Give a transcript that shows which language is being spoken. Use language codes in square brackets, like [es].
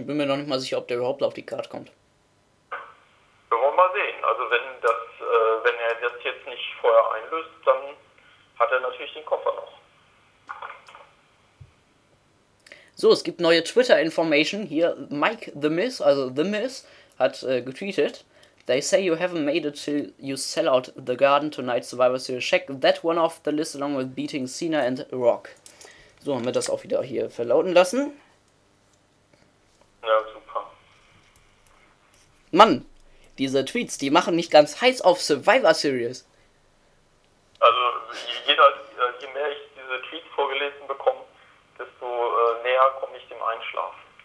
[de] Ich bin mir noch nicht mal sicher, ob der überhaupt auf die Card kommt. Wir wollen mal sehen. Also wenn er das jetzt nicht vorher einlöst, dann hat er natürlich den Koffer noch. So, es gibt neue Twitter-Information. Hier, Mike The Miz, also The Miz, hat getweetet. [en] They say you haven't made it till you sell out the Garden tonight, Survivor Series. Check that one off the list along with beating Cena and Rock. [de] So, haben wir das auch wieder hier verlauten lassen. Ja, super. Mann, diese Tweets, die machen mich ganz heiß auf Survivor Series. Also, je mehr ich diese Tweets vorgelesen bekomme, desto näher komme ich dem Einschlafen.